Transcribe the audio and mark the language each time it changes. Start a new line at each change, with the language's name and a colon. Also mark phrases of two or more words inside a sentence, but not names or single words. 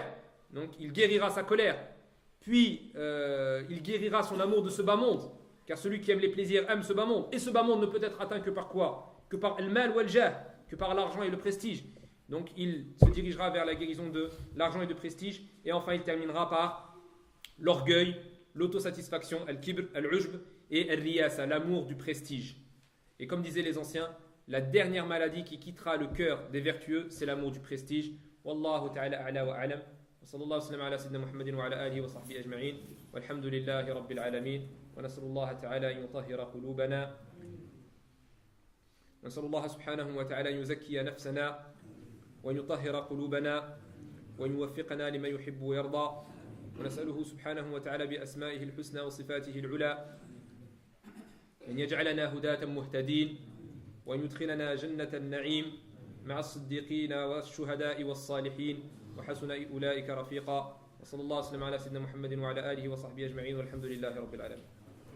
French: Donc il guérira sa colère. Puis il guérira son amour de ce bas monde. Car celui qui aime les plaisirs aime ce bas monde. Et ce bas monde ne peut être atteint que par quoi? Que par le mal ou le jah, que par l'argent et le prestige. Donc il se dirigera vers la guérison de l'argent et du prestige. Et enfin il terminera par l'orgueil,
Arabic: l'autosatisfaction, الكبر، العجب et al-riyasa,
French: l'amour du prestige. Et comme disaient les anciens, la dernière maladie qui quittera le cœur des vertueux, c'est l'amour du prestige.
Arabic: والله تعالى أعلى وأعلم. وصلى الله سلم على سيدنا محمد وعلى آله وصحبه أجمعين. والحمد لله رب العالمين. ونسأل الله تعالى أن يطهر قلوبنا. ونسأل الله سبحانه وتعالى أن يزكي نفسنا ويطهر قلوبنا ويوفقنا لما يحب ويرضى. ونسأله سبحانه وتعالى بأسمائه الحسنى وصفاته العلى أن يجعلنا هداة مهتدين وأن يدخلنا جنة النعيم مع الصديقين والشهداء والصالحين وحسن أولئك رفيقا وصلى الله وسلم على سيدنا محمد وعلى آله وصحبه أجمعين والحمد لله رب العالمين.